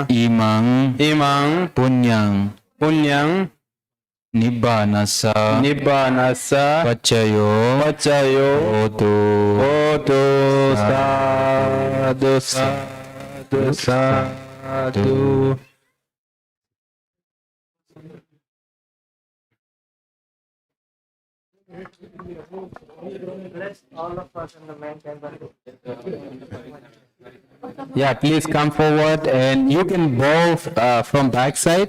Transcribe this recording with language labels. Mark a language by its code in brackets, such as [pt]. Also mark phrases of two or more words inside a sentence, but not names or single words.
[pi] Imang Imang Punyang Punyang Nibbanasa Nibbanasa Pachayo Pachayo Hotu Hotu Sadhu Sadhu Sadhu. [en] Yeah, please come forward and you can bow from backside.